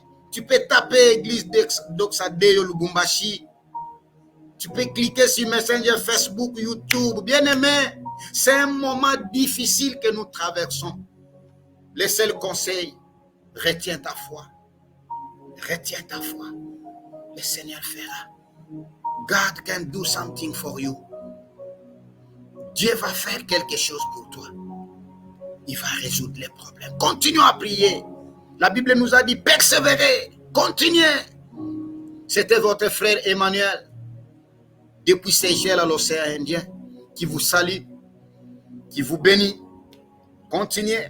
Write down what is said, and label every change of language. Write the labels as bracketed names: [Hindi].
[French] Tu peux taper Église d'Oxadeyo Lubumbashi. Tu peux cliquer sur Messenger, Facebook, YouTube. Bien-aimé, c'est un moment difficile que nous traversons. Le seul conseil, retiens ta foi. Retiens ta foi. Le Seigneur fera. [English] God can do something for you. [French] Dieu va faire quelque chose pour toi. Il va résoudre les problèmes. Continuons à prier. La Bible nous a dit, persévérez, continuez. C'était votre frère Emmanuel, depuis Seychelles à l'océan Indien, qui vous salue, qui vous bénit. Continuez.